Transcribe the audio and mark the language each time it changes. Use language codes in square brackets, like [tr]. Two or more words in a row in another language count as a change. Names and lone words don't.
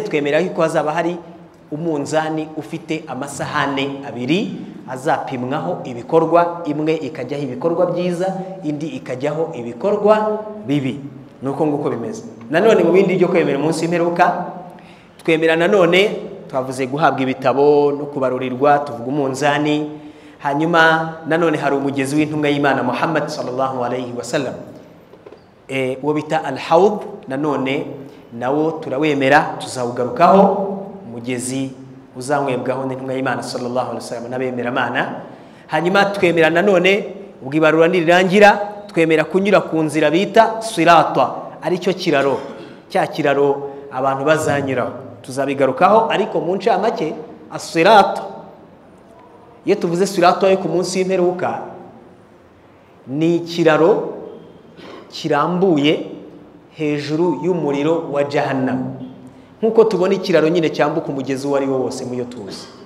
[rw] Twemera ko hazaba hari umunzani ufite amasahane abiri azapimwaho ibikorwa, imwe ikajyaho ibikorwa byiza, indi ikajyaho ibikorwa bibi. Nuko nguko bimeze. Nanone mu bindi byo kwemera umunsi w'imperuka, twemera nanone twavuze guhabwa ibitabo no kubarurirwa, tuvuga umunzani. Hanyuma nanone hari umugezi w'intumwa y'Imana Muhammad [ar] sallallahu alayhi wa sallam, [rw] uwo bita al-hawd. Nanone nawo turawemera, tuzawugarukaho. Umugezi uzanywebwaho n'intumwa y'Imana [ar] sallallahu alayhi wa sallam [rw] n'abemera Imana. Hanyuma twemera nanone ubwo ibarura nirirangira, twemera kunyura ku nzira bita sirata, aricyo kiraro, cya kiraro abantu bazanyuraho. Tuzabigarukaho, ariko mu ncamake as-sirata, iyo tuvuze sirata yo ku munsi w'imperuka, ni ikiraro kirambuye hejuru y'umuriro wa Jahannam, nkuko tubona ikiraro nyine cyambuka umugezi uwo ari wo wose muyo tuzi.